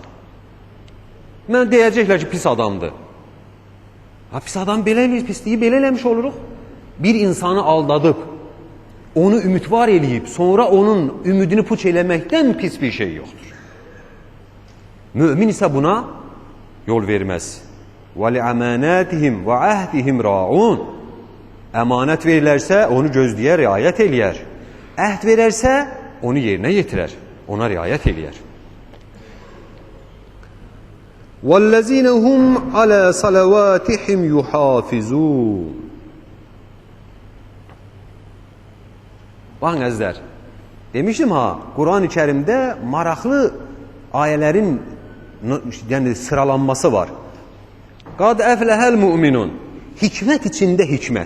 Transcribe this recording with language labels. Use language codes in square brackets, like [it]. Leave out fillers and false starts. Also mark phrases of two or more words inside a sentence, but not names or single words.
[az] Mən deyəcəklər ki, pis adamdır. Ha, pis adam belə eləyir, pisliyi belə eləmiş oluruq. Bir insanı aldadıb, onu ümidvar eləyib, sonra onun ümidini puç eləməkdən pis bir şey yoxdur. Mümin isə buna yol verməz. [ar] وَلِعَمَانَاتِهِمْ وَعَهْدِهِمْ رَاعُونَ [az] Əmanət verilərsə, onu gözləyər, riayət eləyər. Əhd verərsə, onu yerinə yetirər, ona riayət eləyər. [ar] وَالَّذِينَ هُمْ عَلَى صَلَوَاتِهِمْ يُحَافِظُونَ [az] Baxın əzizlər, demişdim ha, Quran-ı Kərimdə maraqlı ayələrin sıralanması var. [ar] قد أفلح المؤمنون, [az] hikmət içində hikmət.